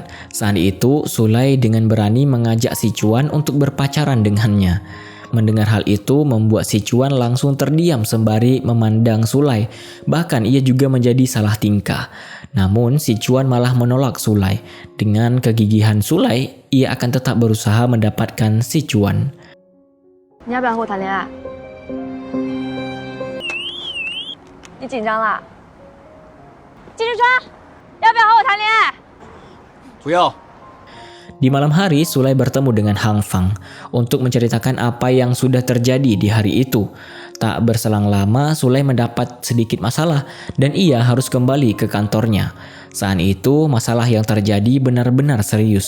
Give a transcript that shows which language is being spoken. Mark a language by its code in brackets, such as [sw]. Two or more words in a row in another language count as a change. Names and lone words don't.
[id] Saat itu Sulai dengan berani mengajak si Chuan untuk berpacaran dengannya. Mendengar hal itu membuat si Chuan langsung terdiam sembari memandang Sulai. Bahkan ia juga menjadi salah tingkah. Namun si Chuan malah menolak Sulai. Dengan kegigihan Sulai, ia akan tetap berusaha mendapatkan si Chuan. [zh] 你要不要和我谈恋爱？你紧张了？金志川，要不要和我谈恋爱？不要。 [id] Di malam hari, Sulai bertemu dengan Hang Fang untuk menceritakan apa yang sudah terjadi di hari itu. Tak berselang lama, Sulai mendapat sedikit masalah dan ia harus kembali ke kantornya. Saat itu, masalah yang terjadi benar-benar serius.